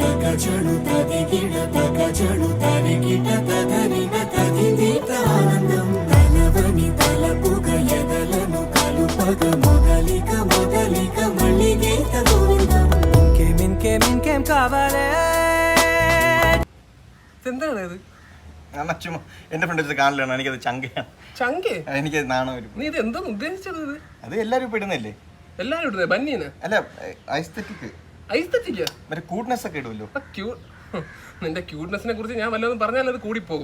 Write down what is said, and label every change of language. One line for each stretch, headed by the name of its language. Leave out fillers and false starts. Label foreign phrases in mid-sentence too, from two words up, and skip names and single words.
Telugu: తగజడు తదిగిడ తగజడు తరిగిట తదరిన తదిదీత ఆనందం తలవని తలపుగ ఎదలను కలుపగ మొదలిక మొదలిక మళ్ళీ గీత గోవిందం ఇంకేం కావాలే.
Malayalam: എന്താണ് ഇത്? ചുമ്മാ എന്റെ ഫ്രണ്ട് കാണില്ലാണ്, എനിക്കത് ചങ്കേ എനിക്കത് നാണം വരും. നീ ഇത് എന്താണ് ഉദ്ദേശിച്ചത്? ഇത് അത് എല്ലാരും ഇപ്പൊ ഇടുന്നല്ലേ? എല്ലാരും ഇടുന്നത് ബന്നീന് അല്ല, ഐസ്തെറ്റിക് മറ്റേ ക്യൂട്ട്നെസ് ഒക്കെ ഇടുമല്ലോ. നിന്റെ ക്യൂട്ട്നെസിനെ കുറിച്ച് ഞാൻ വല്ലതും പറഞ്ഞാൽ അത് കൂടിപ്പോകും.